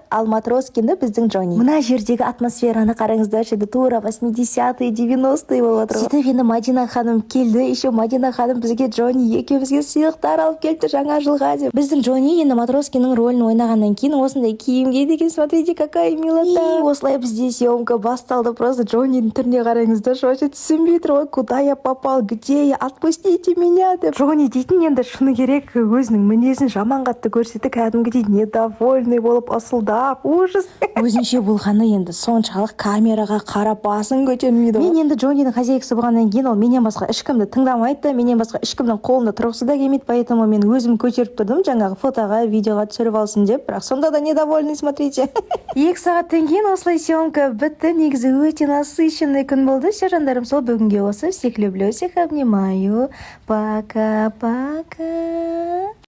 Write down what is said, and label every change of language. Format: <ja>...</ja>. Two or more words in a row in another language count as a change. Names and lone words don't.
<kk>Ал Матроскинді біздің Джонни. Мына жердегі атмосфераны қараңыздаршы, тура 80-е 90-е болып отыр. Сөйтіп енді Мадина ханым келді. Еще Мадина ханым бізге Джонни екеумізге сыйлықтар алып келді жаңа жылға деп. Біздің Джонни енді Матроскиннің рөлін ойнағаннан кейін осындай киімге деген,</kk> <ru>смотрите, какая милота.</ru> <kk>Осылай бізде съемка басталды. Просто Джоннидің түріне қараңыздаршы. Вообще түсінбей тұр ғой,</kk> <ru>куда я попал, где я, отпустите меня деп.</ru> <kk>Джонни дейтін енді шыны керек өзінің мінезін жаман қатты көрсетті, кәдімгідей недовольный болып ысылдап, ужас. Өзінше болғаны енді соншалық камераға қарап басын көтермейді. Мен енді Джоннидің хозяйкасы болғаннан кейін ол менен басқа ешкімді тыңдамайды, менен басқа ешкімнің қолында тұрғысы да келмейді, поэтому мен өзім көтеріп тұрдым жаңағы фотоға, видеоға түсіріп алсын деп, бірақ сонда да</kk> <ru>недовольный, смотрите.</ru> <kk>2 сағаттан кейін осылай съемка бітті. Негізі өте насыщенный күн болды. Все, жандарым, сол бүгінге осы.</kk> <ru>Всех люблю, всех обнимаю. Пока-пока.</ru>